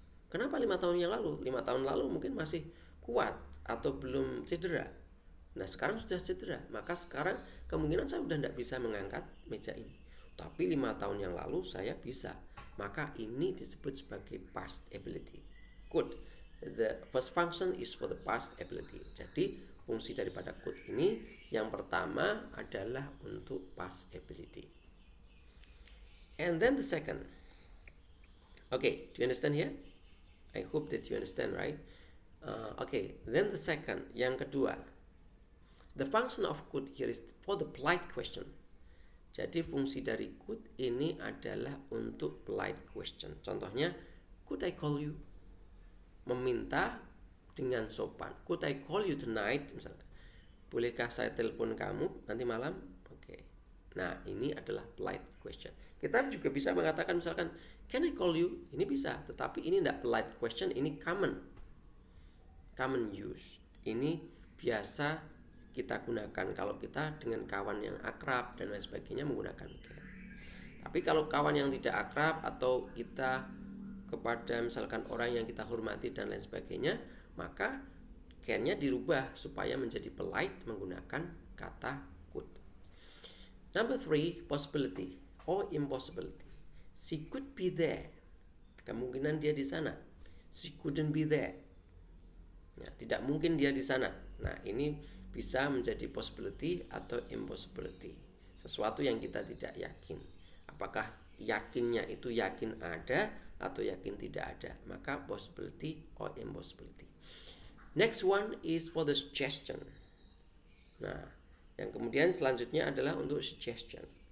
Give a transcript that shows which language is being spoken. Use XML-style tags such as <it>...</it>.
<id>Kenapa 5 tahun yang lalu? 5 tahun lalu mungkin masih kuat atau belum cedera. Nah sekarang sudah cedera, maka sekarang kemungkinan saya sudah tidak bisa mengangkat meja ini. Tapi 5 tahun yang lalu saya bisa. Maka ini disebut sebagai past ability.</id> <en>Could. The first function is for the past ability.</en> <id>Jadi fungsi daripada could ini yang pertama adalah untuk past ability.</id> <en>And then the second. Okay, do you understand here? I hope that you understand, right? Okay, then the second,</en> <id>yang kedua.</id> <en>The function of could here is for the polite question.</en> <id>Jadi fungsi dari could ini adalah untuk polite question. Contohnya,</id> <en>could I call you?</en> <id>Meminta dengan sopan.</id> <en>Could I call you tonight?</en> <id>Misalkan, bolehkah saya telepon kamu nanti malam? Oke. Nah, ini adalah polite question. Kita juga bisa mengatakan misalkan,</id> <en>can I call you?</en> <id>Ini bisa, tetapi ini tidak polite question, ini common use. Ini biasa kita gunakan kalau kita dengan kawan yang akrab dan lain sebagainya menggunakan can. Tapi kalau kawan yang tidak akrab atau kita kepada misalkan orang yang kita hormati dan lain sebagainya, maka can-nya dirubah supaya menjadi polite menggunakan kata could.</id> <en>Number 3, possibility or impossibility. She could be there.</en> <id>Kemungkinan dia di sana.</id> <en>She couldn't be there.</en> <id>Ya, tidak mungkin dia di sana. Nah, ini bisa menjadi possibility atau impossibility. Sesuatu yang kita tidak yakin. Apakah yakinnya itu yakin ada atau yakin tidak ada, maka possibility or impossibility.</id> <en>Next one is for the suggestion.</en> <id>Nah, yang kemudian selanjutnya adalah untuk suggestion.</id>